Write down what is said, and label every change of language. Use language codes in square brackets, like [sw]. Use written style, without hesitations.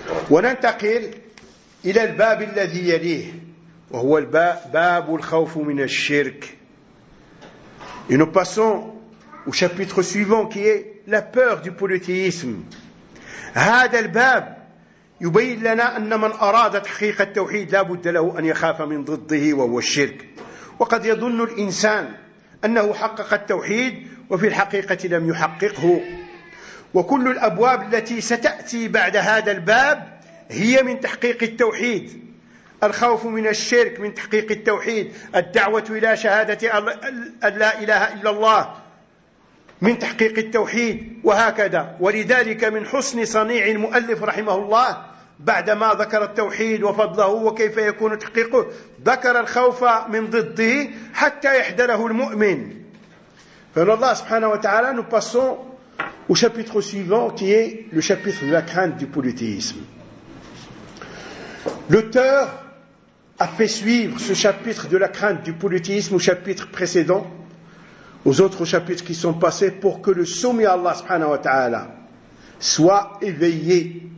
[ar] وننتقل إلى الباب الذي يليه وهو باب الخوف من الشرك. [fr] Et nous passons au chapitre suivant qui est la peur du polythéisme. [ar] هذا الباب يبين لنا أن من أراد تحقيق التوحيد لا بد له أن يخاف من ضده وهو الشرك. وقد يظن الإنسان أنه حقق التوحيد وفي الحقيقة لم يحققه. وكل الأبواب التي ستأتي بعد هذا الباب هي من تحقيق التوحيد. الخوف من الشرك من تحقيق التوحيد. الدعوة إلى شهادة لا إله إلا الله من تحقيق التوحيد، وهكذا. ولذلك من حسن صنيع المؤلف رحمه الله بعدما ذكر التوحيد وفضله وكيف يكون تحقيقه، ذكر الخوف من ضده حتى يحذره المؤمن. فإن الله سبحانه وتعالى نبصون [fr] au chapitre suivant qui est le chapitre de la crainte du polythéisme. L'auteur a fait suivre ce chapitre de la crainte du polythéisme au chapitre précédent, aux autres chapitres qui sont passés, pour que le soumis à Allah subhanahu wa ta'ala soit éveillé.